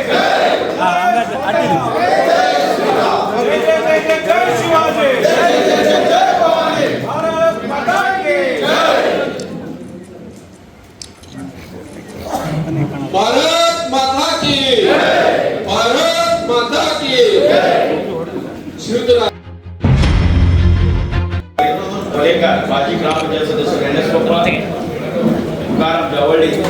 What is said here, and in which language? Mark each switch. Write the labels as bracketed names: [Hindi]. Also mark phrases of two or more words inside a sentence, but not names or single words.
[Hindi] जय शिवाजी भारत माता के भारत माता की भारत माता की ಶ್ರೀಯುತ [Kannada] ಮಾಜಿ ಗ್ರಾಮ ಪಂಚಾಯತ್ ಸದಸ್ಯರು NS ಕೊಪ್ಪಳ, ತುಕಾರಾಮ್ ಜವಳಿ,